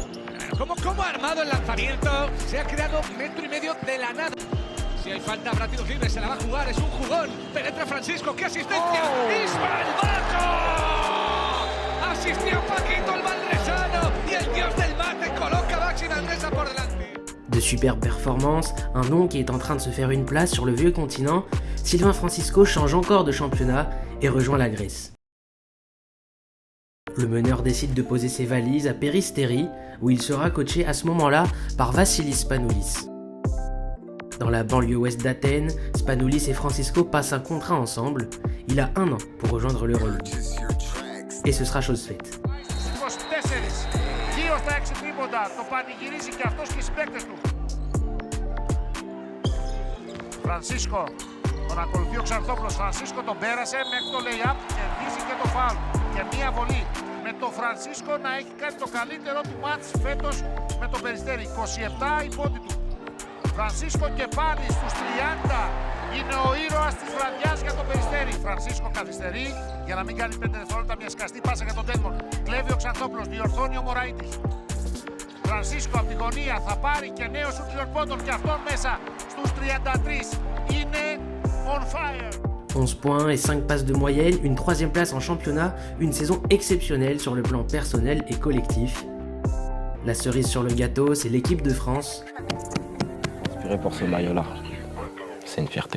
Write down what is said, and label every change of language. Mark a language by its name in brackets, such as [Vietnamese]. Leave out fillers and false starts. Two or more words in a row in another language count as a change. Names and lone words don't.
[Spanish] ¿Cómo ha armado el lanzamiento? Se ha creado 1,5 metros de la nada. Si hay falta, habrá tiros libres, se la va a jugar. Es un jugón. Penetra Francisco. ¡Qué asistencia! ¡Ismael Baco! Asistió Paquito el Manresano y el dios del mate coloca Baxi Manresa por delante. [French] De superbes performances, un nom qui est en train de se faire une place sur le vieux continent, Sylvain Francisco change encore de championnat et rejoint la Grèce. Le meneur décide de poser ses valises à Peristeri, où il sera coaché à ce moment-là par Vassilis Spanoulis. Dans la banlieue ouest d'Athènes, Spanoulis et Francisco passent un contrat ensemble. Il a 1 an pour rejoindre l'Euroleague. Et ce sera chose faite. [Greek] 2 στα 6 τρίποντα, το πανηγυρίζει και αυτός και οι συμπαίκτες του. Φρανσίσκο, τον ακολουθεί ο Ξανθόπουλος. Φρανσίσκο τον πέρασε μέχρι το lay-up, κερδίζει και το φάουλ. Και μία βολή με το Φρανσίσκο να έχει κάνει το καλύτερο του μάτς φέτος με το Περιστέρι. 27 η πόντη του. Φρανσίσκο και πάλι στους 30. Είναι ο ήρωας της βραδιάς για το Περιστέρι. Φρανσίσκο καθυστερεί για να μην κάνει 5 δευτερόλεπτα μια σκαστή πάσα για τον Τέντμον. Κλέβει ο Ξανθόπουλος, διορθώνει ο Μωραΐτης. Φρανσίσκο από τη γωνία θα πάρει και νέο σουτ τριών πόντων και αυτόν μέσα στους 33. Είναι [English] on fire. [French] 11 points et 5 passes de moyenne, une 3e place en championnat, une saison exceptionnelle sur le plan personnel et collectif. La cerise sur le gâteau, c'est l'équipe de France. Inspiré pour ce maillot-là, c'est une fierté.